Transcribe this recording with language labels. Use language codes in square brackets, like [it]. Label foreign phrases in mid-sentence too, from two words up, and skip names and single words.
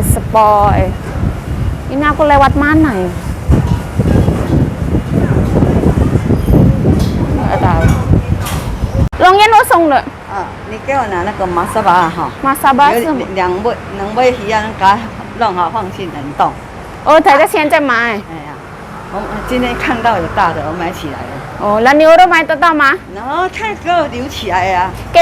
[id] Ini aku lewat mana ya? Nggak tahu. Longyen usung deh. [zh] 你给我拿那个马萨巴哈， Masaba 有是吗？两尾鱼啊，给它弄好放进冷冻。哦，他现在买。哎呀，我今天看到有大的，我买起来了。哦，那牛肉买得到吗？然后看给我留起来呀。